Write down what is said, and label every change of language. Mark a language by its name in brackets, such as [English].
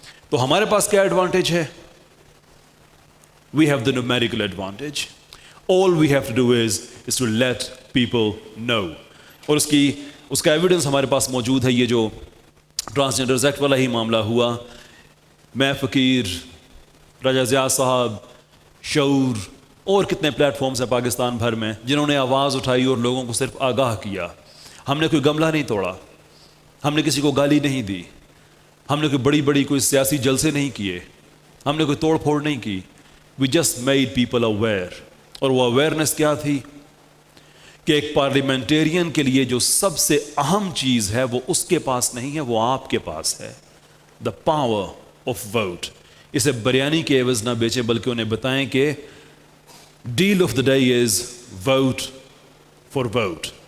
[Urdu] تو ہمارے پاس کیا ایڈوانٹیج ہے؟ [English] We have the numerical advantage. All we have to do is to let people know. [Urdu] اور اس کا ایویڈنس ہمارے پاس موجود ہے. یہ جو ٹرانسجینڈرز ایکٹ والا ہی معاملہ ہوا، میں فقیر، راجہ ضیاء صاحب، شعور اور کتنے پلیٹ فارمز ہیں پاکستان بھر میں جنہوں نے آواز اٹھائی اور لوگوں کو صرف آگاہ کیا. ہم نے کوئی گملہ نہیں توڑا، ہم نے کسی کو گالی نہیں دی، ہم نے کوئی بڑی کوئی سیاسی جلسے نہیں کیے، ہم نے کوئی توڑ پھوڑ نہیں کی. [English] We just made people aware. [Urdu] اور وہ اویئرنیس کیا تھی کہ ایک پارلیمنٹیرین کے لیے جو سب سے اہم چیز ہے وہ اس کے پاس نہیں ہے، وہ آپ کے پاس ہے. [English] The power of vote. [Urdu] اسے بریانی کے عوض نہ بیچیں بلکہ انہیں بتائیں کہ [English] Deal of the day is vote for vote.